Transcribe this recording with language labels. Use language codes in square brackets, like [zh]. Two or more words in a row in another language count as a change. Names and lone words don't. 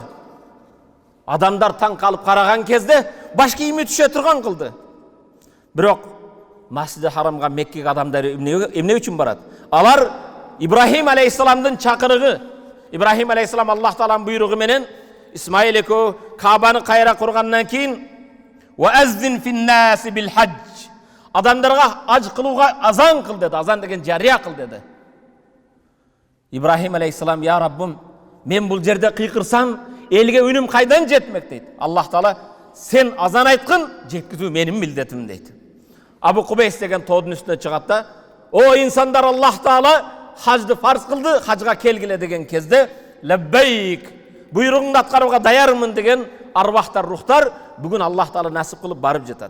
[ky] Адамдар таң калып караган кезде баш кийими түшө турган кылды. Бирок Масжиди Харамга, Меккеге адамдар эмне үчүн барат? Алар Ибрахим алейхиссаламдын чакырыгы, Ибрахим алейхиссалам Аллах Тааланын буйругу менен Исмаил экөө Каабаны кайра кургандан кийин [ar] وأذن في الناس بالحج. [ky] Адамдарга аж кылууга азан кыл деди. Азан деген жарыя кыл деди. Ибрахим алейхиссалам, я Раббым, мен бул жерде кыйкырсам, элге үнүм кайдан жетмек дейт. Аллах Таала, сен азан айткын, жеткизүү менин милдетим дейт. Абу Кубейс деген тоодун үстүнө чыгат да, о инсандар, Аллах Таала хажды фарз кылды, хажга келгиле деген кезде, лаббайк, буйругуңду аткарууга даярмын деген арвахтар, рухтар бүгүн Аллах Таала насип кылып барып жатат.